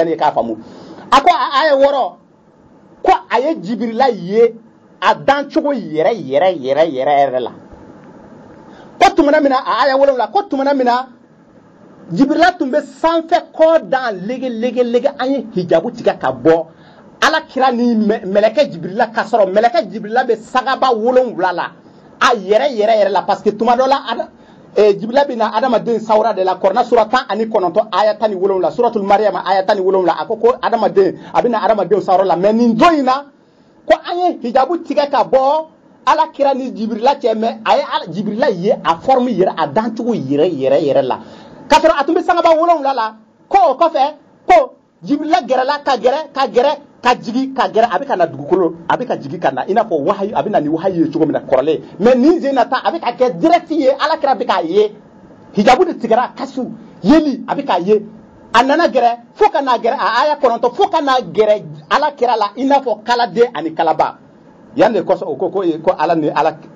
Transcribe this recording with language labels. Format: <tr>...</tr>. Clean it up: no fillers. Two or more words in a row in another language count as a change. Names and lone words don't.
<bm>yanni i k'a faamu a ko a aya 6 ko a ye Jibirila ye a dancogo yɛrɛ la ko tumana mina a aya 7 ko tumana mina Jibirila tun bɛ sanfɛ kɔ dan lege an ye hijabu tigɛ ka bɔ ala kira ni mɛlɛkɛ Jibirila ka sɔrɔ mɛlɛkɛ Jibirila bɛ sagaba 7 la a yɛrɛ la</bm> <fr>parce que</fr> <bm>tuma dɔ la Jibirila bɛ na adamaden sawura de la Kurana sura 19 aya 17 suratul Maryam aya 17 a ko adamaden a bɛ na adamaden sawura la mais nin don in na ko an ye hijabu tigɛ ka bɔ ala kira ni Jibirila cɛ mais a ye Jibirila ye a forme yɛrɛ a dancogo yɛrɛ la ka sɔrɔ a tun bɛ sagaba 7 la ko o kɔfɛ ko Jibirila gɛrɛla ka jigi ka gɛrɛ a bɛ ka na dugukolo a bɛ ka jigi ka na i n'a fɔ wahayu a bɛ na ni wahayu ye cogo min na kɔrɔlen mais nin sen na ta a bɛ ka kɛ direct ye ala kira bɛ k'a ye hijabu de tigɛra kasu yeli a bɛ k'a ye a nana gɛrɛ fo ka n'a gɛrɛ a aya 9 fo ka n'a gɛrɛ ala kira la i n'a fɔ kaladen ani kalaba yan de kɔsɔn o ko ala</bm>